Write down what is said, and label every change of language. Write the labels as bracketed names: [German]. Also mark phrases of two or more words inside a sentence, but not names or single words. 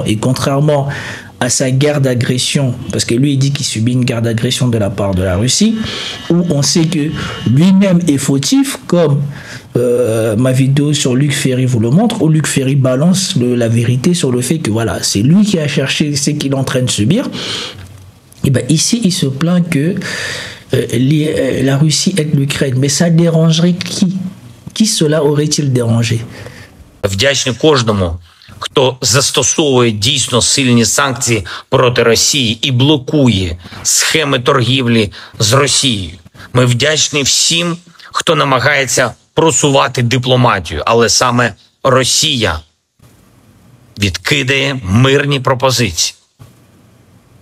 [French] Et contrairement à sa guerre d'agression, parce que lui, il dit qu'il subit une guerre d'agression de la part de la Russie, où on sait que lui-même est fautif, comme ma vidéo sur Luc Ferry vous le montre, où Luc Ferry balance la vérité sur le fait que voilà, c'est lui qui a cherché ce qu'il est en train de subir. Et bien ici, il se plaint que la Russie aide l'Ukraine. Mais ça dérangerait qui? Qui cela aurait-il dérangé? [Ukrainian] Вдячний кожному, хто застосовує дійсно сильні санкції проти Росії і блокує схеми торгівлі з Росією. Ми вдячні всім, хто намагається просувати дипломатію, але саме Росія відкидає мирні пропозиції.